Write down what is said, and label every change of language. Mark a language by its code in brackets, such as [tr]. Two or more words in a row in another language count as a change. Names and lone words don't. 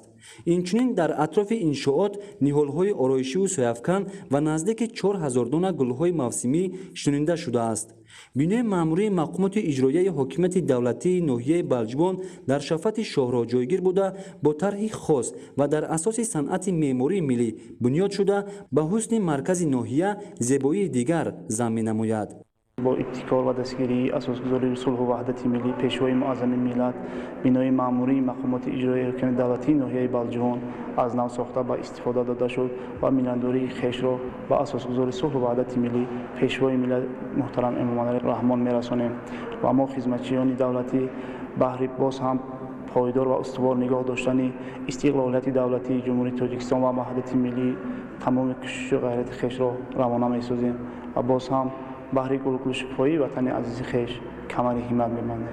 [tg] инчунин дар атрофи иншоот ниҳолҳои ороишиву сояфкан ва наздики 4000 дона гулҳои мавсимӣ шунинда шудааст. бинои маъмурии мақомоти иҷроияи ҳокимияти давлатии ноҳияи балҷувон дар шафати шоҳроҳ ҷойгир буда бо тарҳи хос ва дар асоси санъати меъмории миллӣ бунёд шуда ба ҳусни маркази ноҳия зебоии дигар зам менамояд. бо ибтикор ва дастгирии асосгузори سулҳу ваҳдати миллӣ пешвои муаззами миллат бинои маъмурии мақомоти иҷроияи ҳокимияти давлатии ноҳияи балҷувон аз нав сохта ба истифода дода шуд ва миллиандории хешро ба асосгузори сулҳу ваҳдати миллӣ пешвои миллат муҳтарам Эмомалӣ Раҳмон мерасонем ва мо хизматчиёни давлатӣ баҳри боз ҳам пойдор ва устувор нигоҳ доштани истиқлолияти давлатии ҷумҳурии Тоҷикистон ва ваҳдати миллӣ тамоми кӯшишу ғайрати хешро равона месозем ва боз ҳам баҳри гулукӯшипои ватани азизи хеш камари ҳиммат мебандем.